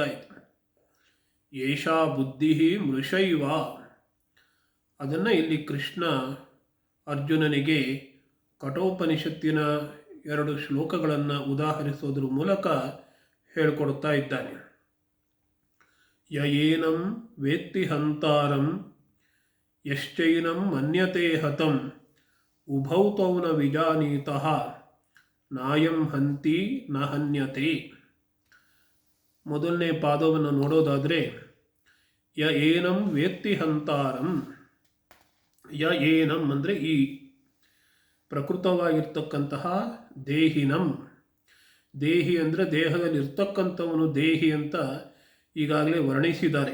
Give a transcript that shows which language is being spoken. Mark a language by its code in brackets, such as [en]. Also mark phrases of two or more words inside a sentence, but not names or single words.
[sa] ಇದು ಏಷಾ ಬುದ್ಧಿ ಮೃಷೈವ. [kn] ಅದನ್ನು ಇಲ್ಲಿ ಕೃಷ್ಣ ಅರ್ಜುನನಿಗೆ ಕಠೋಪನಿಷತ್ತಿನ 2 ಶ್ಲೋಕಗಳನ್ನು ಉದಾಹರಿಸೋದ್ರ ಮೂಲಕ ಹೇಳಿಕೊಡ್ತಾ ಇದ್ದಾನೆ. [sa] ಯಯೇನಂ ವೇತ್ತಿ ಹಂತಾರಂ ಯಶ್ಚೈನಂ ಮನ್ಯತೆ ಹತಂ ಉಭೌ ತೌ ನ ವಿಜಾನೀತಃ ನಾಯಂ ಹಂತಿ ನ ಹನ್ಯತೆ. [kn] ಮೊದಲನೇ ಪಾದವನ್ನು ನೋಡೋದಾದರೆ [sa] ಯ ಏನಂ ವೇತ್ತಿ ಹಂತಾರಂ. ಯ ಏನಂ [kn] ಅಂದರೆ ಈ ಪ್ರಕೃತವಾಗಿರ್ತಕ್ಕಂತಹ ದೇಹಿನಂ. ದೇಹಿ ಅಂದರೆ ದೇಹದಲ್ಲಿ ಇರ್ತಕ್ಕಂಥವನು ದೇಹಿ ಅಂತ ಈಗಾಗಲೇ ವರ್ಣಿಸಿದ್ದಾರೆ.